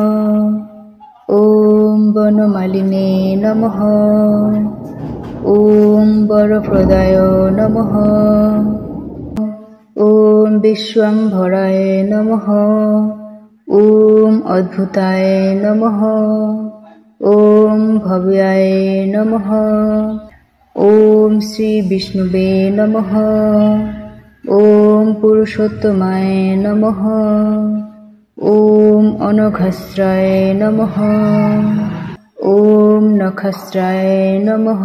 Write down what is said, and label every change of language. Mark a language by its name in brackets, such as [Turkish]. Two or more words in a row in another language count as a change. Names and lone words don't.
[Sanskrit] ওম বনমালিনে নমঃ। ওম বরপ্রদায় নমঃ। ওম বিশ্বম্ভরায় নমঃ। ওম অদ্ভুতায় নমঃ। ওম ভব্যায় নমঃ। ওম শ্রী বিষ্ণুবে নমঃ। ওম পুরুষোত্তমায় নমঃ। ওম অনঘস্রায় নমঃ। ওম নখস্রায় নমঃ।